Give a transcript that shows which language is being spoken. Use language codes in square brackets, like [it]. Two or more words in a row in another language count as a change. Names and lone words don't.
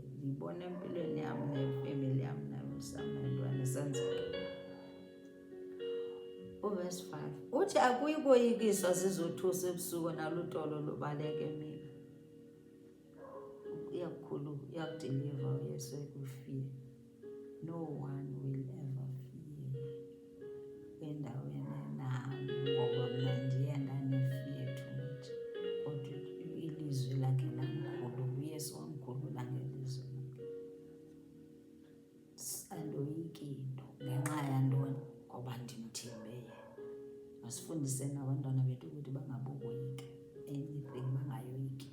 [xh] Ndibona empilweni yam nefemeli yam naMpsalm 91 isenzeka. Verse 5 uthi akuyi koyikiswa zizothusa ebusuku nalutolo lubaleka emini. Uyakudeliver uYesu ekufear. [en] No one will ever fear. [xh] Endaweni nami ngoba mna ndiye ndanefear too much. Kodwa ilizwi lakhe lamkhulu, uYesu wamkhulula ngelizwi lakhe. Andoyiki into ngenxa yantoni? Ngoba ndimthembe yena. Masifundiseni abantwana bethu ukuthi bangaboyika anything, bangayoyiki.